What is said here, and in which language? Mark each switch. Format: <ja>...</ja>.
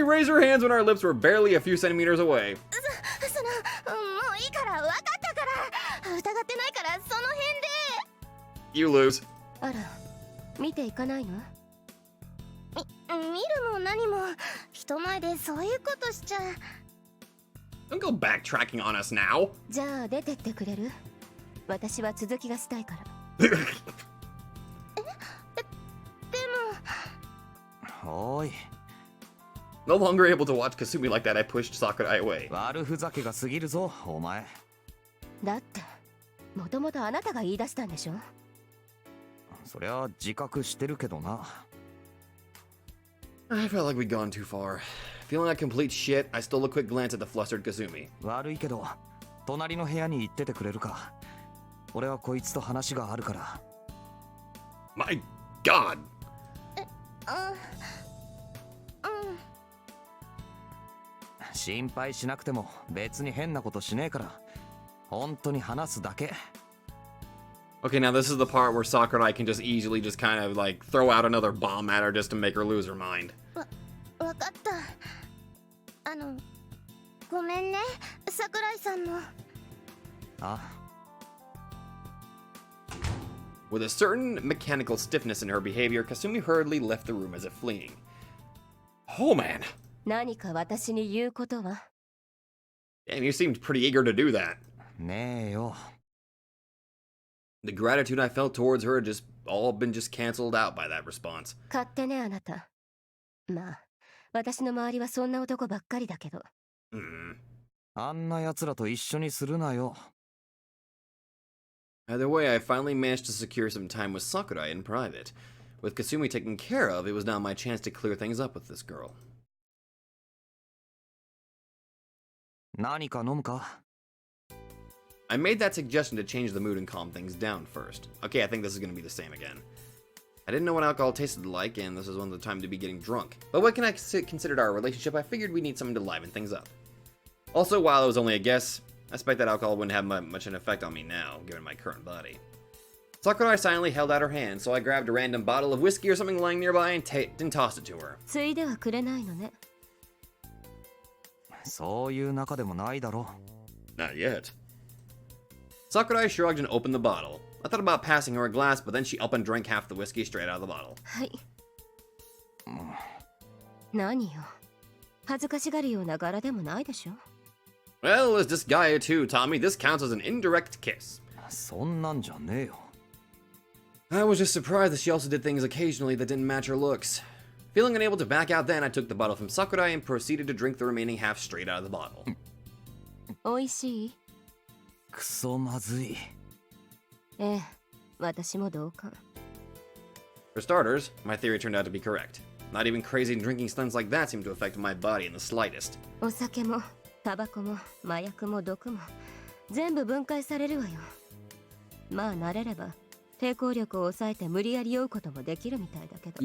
<en>Kasumi raised her hands when our lips were barely a few centimeters away.</en> <ja>もういいから、わかったから。疑ってないから、その辺で。</ja> <en>You lose.</en> <ja>あら、見ていかないの？見るも何も、人前でそういうことしちゃ。</ja> <en>Don't go backtracking on us now.</en> <ja>じゃあ出てってくれる？私は続きがしたいから。でも。おい。</ja> <en>No longer able to watch Kasumi like that, I pushed Sakurai away.</en> <ja>悪ふざけが過ぎるぞ、お前。だって、もともとあなたが言い出したんでしょ？そりゃ自覚してるけどな。</ja> <en>I felt like we'd gone too far. Feeling like complete shit, I stole a quick glance at the flustered Kasumi.</en> <ja>悪いけど、隣の部屋に行っててくれるか。俺はこいつと話があるから。</ja> <en>My God!</en> <ja>心配しなくても別に変なことしねえから。本当に話すだけ。</ja> <en>Okay, now this is the part where Sakurai can just easily just kind of like throw out another bomb at her just to make her lose her mind.</en> <ja>わかった。ごめんね、桜井さんも。あ。</ja> <en>With a certain mechanical stiffness in her behavior, Kasumi hurriedly left the room as if fleeing. Oh man!</en> <ja>何か私に言うことは？</ja> <en>Damn, you seemed pretty eager to do that.</en> <ja>ねえよ。</ja> <en>The gratitude I felt towards her had just all been just cancelled out by that response.</en> <ja>勝手ね、あなた。まあ、私の周りはそんな男ばっかりだけど。あんな奴らと一緒にするなよ。</ja> <en>Either way, I finally managed to secure some time with Sakurai in private. With Kasumi taken care of, it was now my chance to clear things up with this girl.</en> <ja>何か飲むか？</ja> <en>I made that suggestion to change the mood and calm things down first. Okay, I think this is going to be the same again. I didn't know what alcohol tasted like, and this is one of the time to be getting drunk. But what can I consider our relationship, I figured we need something to liven things up. Also, while it was only a guess, I suspect that alcohol wouldn't have much an effect on me now, given my current body. Sakurai silently held out her hand, so I grabbed a random bottle of whiskey or something lying nearby and tossed it to her.</en> <ja>ついではくれないのね。そういう仲でもないだろ。</ja> <en>Not yet. Sakurai shrugged and opened the bottle. I thought about passing her a glass, but then she up and drank half the whiskey straight out of the bottle.</en> <ja>はい。何よ。恥ずかしがるような柄でもないでしょ。</ja> <en>Well, as this guy too, Tommy, this counts as an indirect kiss.</en> <ja>そんなんじゃねえよ。</ja> <en>I was just surprised that she also did things occasionally that didn't match her looks. Feeling unable to back out then, I took the bottle from Sakurai and proceeded to drink the remaining half straight out of the bottle.</en> <ja>おいしい？くそまずい。ええ、私も同感。</ja> <en>For starters, my theory turned out to be correct. Not even crazy drinking stunts like that seemed to affect my body in the slightest.</en> <ja>お酒も、タバコも、麻薬も毒も、全部分解されるわよ。まあ慣れれば、抵抗力を抑えて無理やり酔うこともできるみたいだけど。</ja>